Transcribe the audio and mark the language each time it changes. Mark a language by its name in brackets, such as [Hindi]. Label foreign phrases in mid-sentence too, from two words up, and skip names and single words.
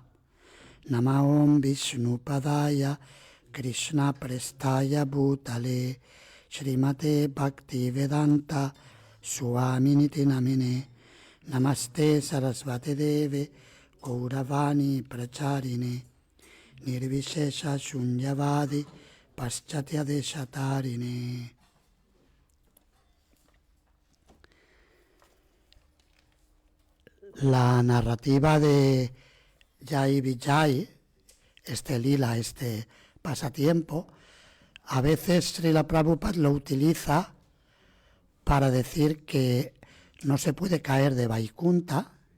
[Sanskrit] Nama Om Vishnupadaya Krishna Prestaya Bhutale Srimate Bhakti Vedanta Swamini Namine Namaste Sarasvati Deve Gauravani Pracharine Nirvishesha Shunyavadi Paschatya Deshatarine. [Spanish] La narrativa de Jai Vijay, este lila, este pasatiempo, a veces Srila Prabhupada lo utiliza para decir que no se puede caer de Vaikunta,